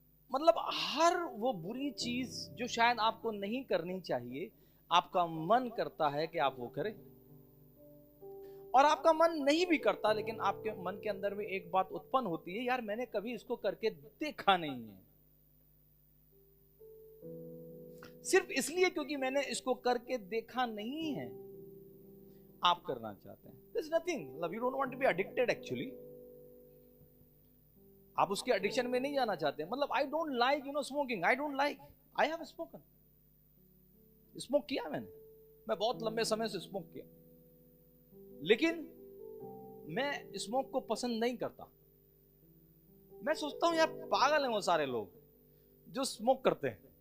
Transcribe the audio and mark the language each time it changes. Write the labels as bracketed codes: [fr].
[hi] मतलब हर वो बुरी चीज जो शायद आपको नहीं करनी चाहिए, आपका मन करता है कि आप वो करें, और आपका मन नहीं भी करता, लेकिन आपके मन के अंदर में एक बात उत्पन्न होती है, यार मैंने कभी इसको करके देखा नहीं है, सिर्फ इसलिए क्योंकि मैंने इसको करके देखा नहीं है आप करना चाहते हैं। [en] There's nothing, मतलब you don't want to be addicted actually, [hi] आप उसके एडिक्शन में नहीं जाना चाहते। मतलब [en] I don't like smoking, I don't like, I have smoken, [hi] smoke किया मैं बहुत लंबे समय से स्मोक किया, लेकिन मैं स्मोक को पसंद नहीं करता। मैं सोचता हूं यार पागल हैं वो सारे लोग जो स्मोक करते हैं।